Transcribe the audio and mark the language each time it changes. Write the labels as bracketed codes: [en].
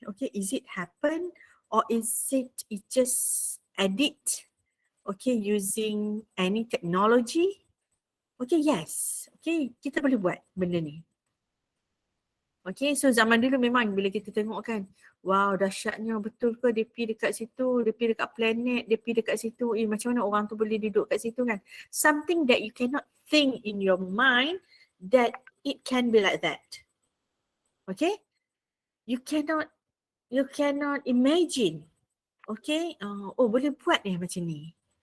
[en] Okay, is it happen or is it just edit? Okay, using any technology? Okay, yes. [ms] Okay, kita boleh buat benda ni. Okay, so zaman dulu memang bila kita tengok kan, wow dahsyatnya, betul ke dia pergi dekat situ, dia pergi dekat planet, dia pergi dekat situ, macam mana orang tu boleh duduk kat situ kan. [en] Something that you cannot think in your mind that it can be like that. Okay, you cannot imagine. [ms] Okay, oh boleh buat macam ni.